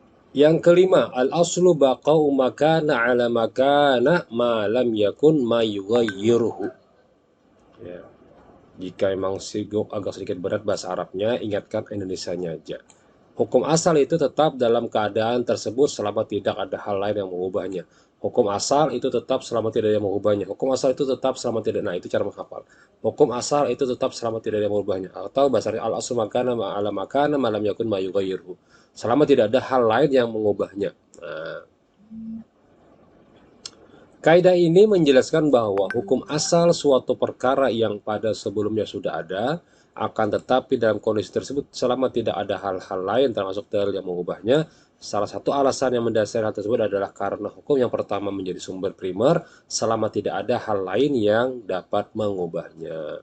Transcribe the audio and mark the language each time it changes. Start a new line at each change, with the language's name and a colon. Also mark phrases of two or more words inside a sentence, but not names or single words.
Indonesian: Yang kelima,
Arabic: الأصل بقاء ما كان على ما كان ما لم يكن ما يغيره.
Indonesian: Ya. Jika memang agak sedikit berat bahasa Arabnya, ingatkan Indonesianya aja. Hukum asal itu tetap dalam keadaan tersebut selama tidak ada hal lain yang mengubahnya. Hukum asal itu tetap selama tidak ada yang mengubahnya. Hukum asal itu tetap selama tidak. Nah, itu cara menghafal. Hukum asal itu tetap selama tidak ada yang mengubahnya. Atau bahasa
Arabic: الأصل ما كان على ما كان ما لم يكن ما يغيره.
Indonesian: Selama tidak ada hal lain yang mengubahnya. Nah, kaidah ini menjelaskan bahwa hukum asal suatu perkara yang pada sebelumnya sudah ada, akan tetapi dalam kondisi tersebut selama tidak ada hal-hal lain termasuk dalil yang mengubahnya, salah satu alasan yang mendasari hal tersebut adalah karena hukum yang pertama menjadi sumber primer selama tidak ada hal lain yang dapat mengubahnya.